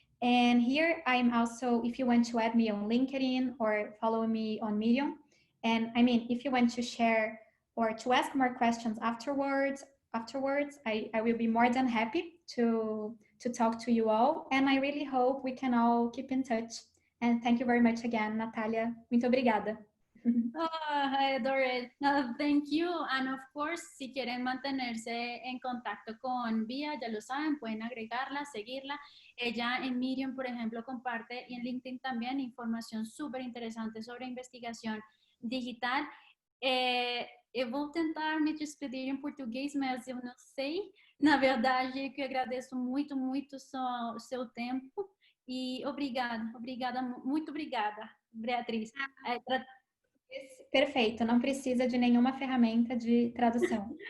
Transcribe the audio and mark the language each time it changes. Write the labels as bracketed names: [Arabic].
[English] And here I'm also, if you want to add me on LinkedIn or follow me on Medium, and I mean, if you want to share or to ask more questions afterwards, I will be more than happy to talk to you all. And I really hope we can all keep in touch. And thank you very much again, Natalia. [Portuguese] Muito obrigada. [English] I adore it. Thank you. And of course, [Spanish] si quieren mantenerse en contacto con Vía, ya lo saben, pueden agregarla, seguirla. Ella en Medium, por ejemplo, comparte, y en LinkedIn también, información súper interesante sobre investigación digital. [Portuguese] Eu vou tentar me despedir em português, mas eu não sei. Na verdade, que eu agradeço muito, muito o seu tempo. E obrigada, muito obrigada, Beatriz. Perfeito, não precisa de nenhuma ferramenta de tradução.